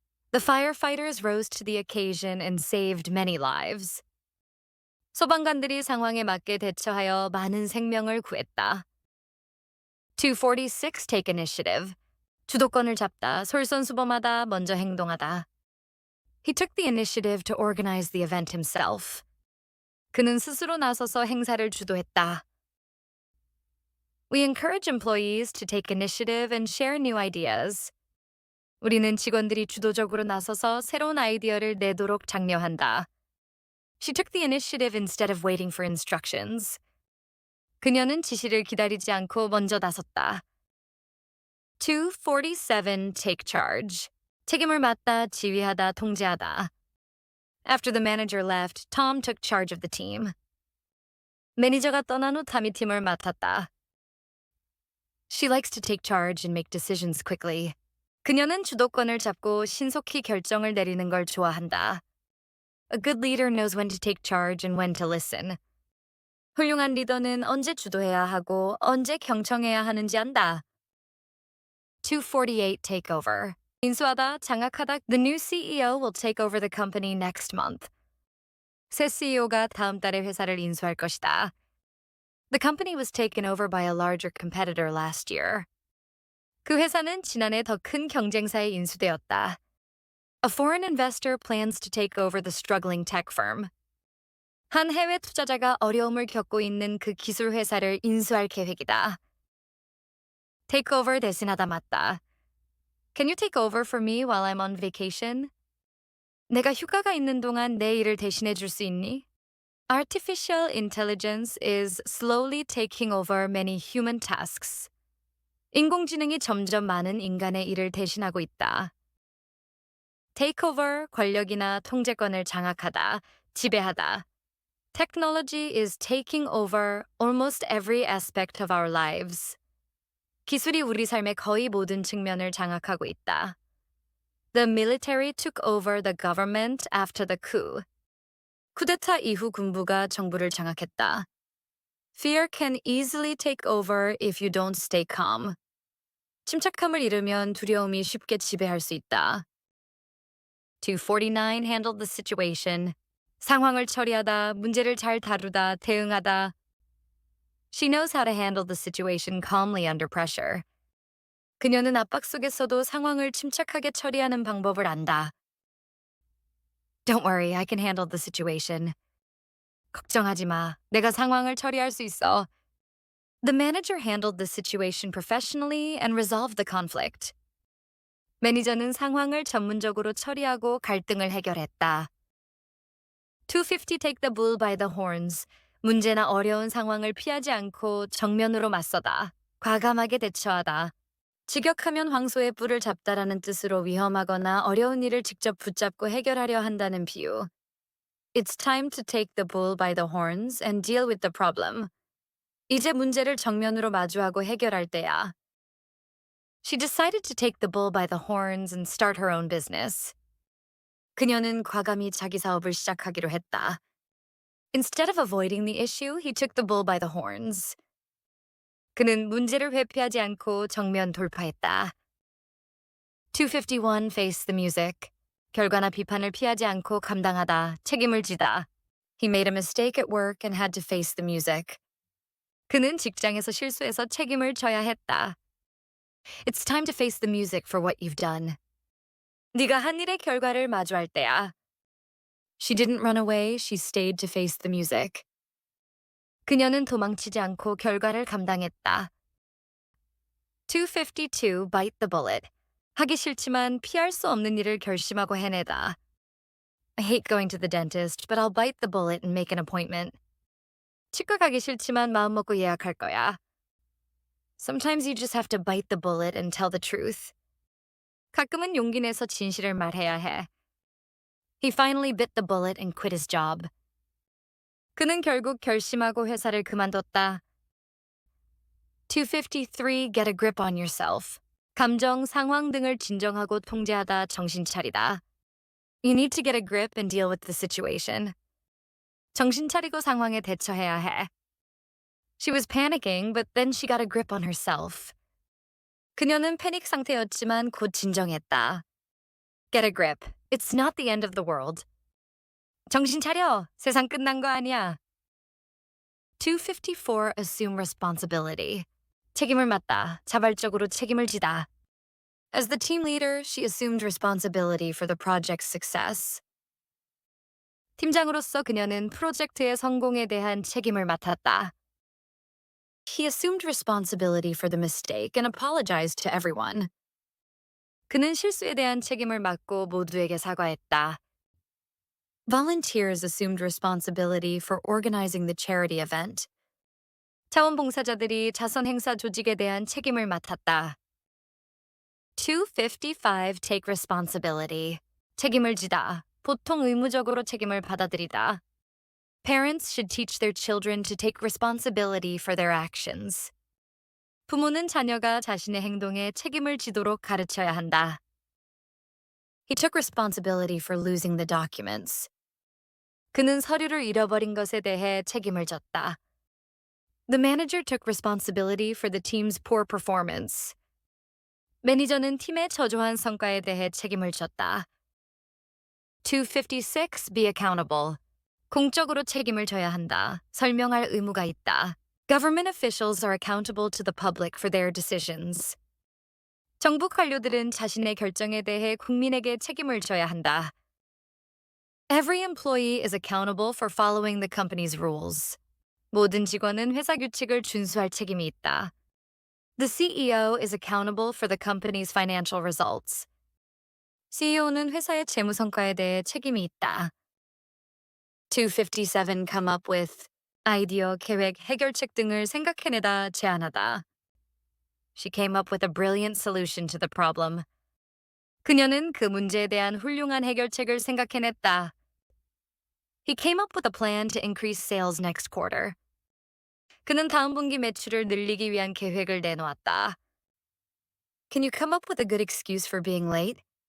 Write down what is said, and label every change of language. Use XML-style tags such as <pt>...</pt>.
<en>The firefighters rose to the occasion and saved many lives.</en> <ko>소방관들이 상황에 맞게 대처하여 많은 생명을 구했다.</ko> <en>246 take initiative.</en> <ko>주도권을 잡다, 솔선수범하다, 먼저 행동하다.</ko> <en>He took the initiative to organize the event himself.</en> <ko>그는 스스로 나서서 행사를 주도했다.</ko> <en>We encourage employees to take initiative and share new ideas.</en> <ko>우리는 직원들이 주도적으로 나서서 새로운 아이디어를 내도록 장려한다.</ko> <en>She took the initiative instead of waiting for instructions.</en> <ko>그녀는 지시를 기다리지 않고 먼저 나섰다.</ko> <en>247 take charge.</en> <ko>책임을 맡다, 지휘하다, 통제하다.</ko> <en>After the manager left, Tom took charge of the team.</en> <ko>매니저가 떠난 후 탐이 팀을 맡았다.</ko> <en>She likes to take charge and make decisions quickly.</en> <ko>그녀는 주도권을 잡고 신속히 결정을 내리는 걸 좋아한다.</ko> <en>A good leader knows when to take charge and when to listen.</en> <ko>훌륭한 리더는 언제 주도해야 하고 언제 경청해야 하는지 안다.</ko> <en>248 takeover.</en> <ko>인수하다, 장악하다.</ko> <en>The new CEO will take over the company next month.</en> <ko>새 CEO가 다음 달에 회사를 인수할 것이다.</ko> <en>The company was taken over by a larger competitor last year.</en> <ko>그 회사는 지난해 더 큰 경쟁사에 인수되었다.</ko> <en>A foreign investor plans to take over the struggling tech firm.</en> <ko>한 해외 투자자가 어려움을 겪고 있는 그 기술 회사를 인수할 계획이다.</ko> <en>Take over</en> <ko>대신하다 맞다.</ko> <en>Can you take over for me while I'm on vacation?</en> <ko>내가 휴가가 있는 동안 내 일을 대신해 줄 수 있니?</ko> <en>Artificial intelligence is slowly taking over many human tasks.</en> <ko>인공지능이 점점 많은 인간의 일을 대신하고 있다.</ko> <en>Take over,</en> <ko>권력이나 통제권을 장악하다, 지배하다.</ko> <en>Technology is taking over almost every aspect of our lives.</en> <ko>기술이 우리 삶의 거의 모든 측면을 장악하고 있다.</ko> <en>The military took over the government after the coup.</en> <ko>쿠데타 이후 군부가 정부를 장악했다.</ko> <en>Fear can easily take over if you don't stay calm.</en> <ko>침착함을 잃으면 두려움이 쉽게 지배할 수 있다.</ko> <en>249 handled the situation.</en> <ko>상황을 처리하다, 문제를 잘 다루다, 대응하다.</ko> <en>She knows how to handle the situation calmly under pressure.</en> <ko>그녀는 압박 속에서도 상황을 침착하게 처리하는 방법을 안다.</ko> <en>Don't worry, I can handle the situation.</en> <ko>걱정하지 마. 내가 상황을 처리할 수 있어.</ko> <en>The manager handled the situation professionally and resolved the conflict.</en> <ko>매니저는 상황을 전문적으로 처리하고 갈등을 해결했다.</ko> <en>250 take the bull by the horns.</en> <ko>문제나 어려운 상황을 피하지 않고 정면으로 맞서다. 과감하게 대처하다. 직역하면 황소의 뿔을 잡다라는 뜻으로 위험하거나 어려운 일을 직접 붙잡고 해결하려 한다는 비유.</ko> <en>It's time to take the bull by the horns and deal with the problem.</en> <ko>이제 문제를 정면으로 마주하고 해결할 때야.</ko> <en>She decided to take the bull by the horns and start her own business.</en> <ko>그녀는 과감히 자기 사업을 시작하기로 했다.</ko> <en>Instead of avoiding the issue, he took the bull by the horns.</en> <ko>그는 문제를 회피하지 않고 정면 돌파했다.</ko> <en>251 face the music.</en> <ko>결과나 비판을 피하지 않고 감당하다, 책임을 지다.</ko> <en>He made a mistake at work and had to face the music.</en> <ko>그는 직장에서 실수해서 책임을 져야 했다.</ko> <en>It's time to face the music for what you've done.</en> <ko>네가 한 일의 결과를 마주할 때야.</ko> <en>She didn't run away, she stayed to face the music.</en> <ko>그녀는 도망치지 않고 결과를 감당했다.</ko> <en>252 bite the bullet.</en> <ko>하기 싫지만 피할 수 없는 일을 결심하고 해내다.</ko> <en>I hate going to the dentist, but I'll bite the bullet and make an appointment.</en> <ko>치과 가기 싫지만 마음 먹고 예약할 거야.</ko> <en>Sometimes you just have to bite the bullet and tell the truth.</en> <ko>가끔은 용기 내서 진실을 말해야 해.</ko> <en>He finally bit the bullet and quit his job.</en> <ko>그는 결국 결심하고 회사를 그만뒀다.</ko> <en>253 get a grip on yourself.</en> <ko>감정, 상황 등을 진정하고 통제하다 정신 차리다.</ko> <en>You need to get a grip and deal with the situation.</en> <ko>정신 차리고 상황에 대처해야 해.</ko> <en>She was panicking, but then she got a grip on herself.</en> <ko>그녀는 패닉 상태였지만 곧 진정했다.</ko> <en>Get a grip. It's not the end of the world.</en> <ko>정신 차려. 세상 끝난 거 아니야.</ko> <en>254 assume responsibility.</en> <ko>책임을 맡다. 자발적으로 책임을 지다.</ko> <en>As the team leader, she assumed responsibility for the project's success.</en> <ko>팀장으로서 그녀는 프로젝트의 성공에 대한 책임을 맡았다.</ko> <en>He assumed responsibility for the mistake and apologized to everyone.</en> <ko>그는 실수에 대한 책임을 맡고 모두에게 사과했다.</ko> <en>Volunteers assumed responsibility for organizing the charity event.</en> <ko>자원봉사자들이 자선 행사 조직에 대한 책임을 맡았다.</ko> <en>255 take responsibility.</en> <ko>책임을 지다. 보통 의무적으로 책임을 받아들이다.</ko> <en>Parents should teach their children to take responsibility for their actions.</en> <ko>부모는 자녀가 자신의 행동에 책임을 지도록 가르쳐야 한다.</ko> <en>He took responsibility for losing the documents.</en> <ko>그는 서류를 잃어버린 것에 대해 책임을 졌다.</ko> <en>The manager took responsibility for the team's poor performance.</en> <ko>매니저는 팀의 저조한 성과에 대해 책임을 졌다.</ko> <en>256 be accountable.</en> <ko>공적으로 책임을 져야 한다. 설명할 의무가 있다.</ko> <en>Government officials are accountable to the public for their decisions.</en> <ko>정부 관료들은 자신의 결정에 대해 국민에게 책임을 져야 한다.</ko> <en>Every employee is accountable for following the company's rules.</en> <ko>모든 직원은 회사 규칙을 준수할 책임이 있다.</ko> <en>The CEO is accountable for the company's financial results.</en> <ko>CEO는 회사의 재무 성과에 대해 책임이 있다.</ko> <en>257 come up with</en> <ko>아이디어, 계획, 해결책 등을 생각해내다 제안하다.</ko> <en>She came up with a brilliant solution to the problem.</en> <ko>그녀는 그 문제에 대한 훌륭한 해결책을 생각해냈다.</ko> <en>He came up with a plan to increase sales next quarter.</en> <ko>그는 다음 분기 매출을 늘리기 위한 계획을 내놓았다.</ko> <en>Can you come up with a good excuse for being late?</en>